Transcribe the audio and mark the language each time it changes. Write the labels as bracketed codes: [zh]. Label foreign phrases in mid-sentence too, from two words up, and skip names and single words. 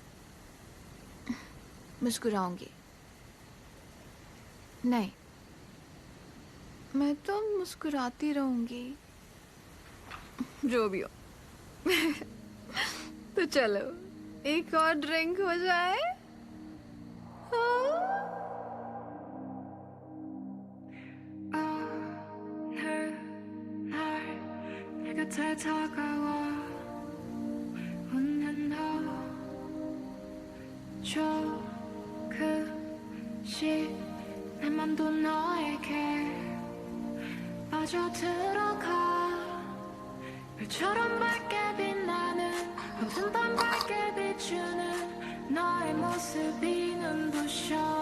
[hi] मुस्कुराऊंगी नहीं, मैं तो मुस्कुराती रहूंगी जो भी हो। तो चलो एक और ड्रिंक हो जाए। [ko] 내 곁에 다가와 웃는 너 조금씩 내 맘도 너에게 빠져들어가 별처럼 밝게 빛나는 모든 밤 밝게 비추는 너의 모습이 눈부셔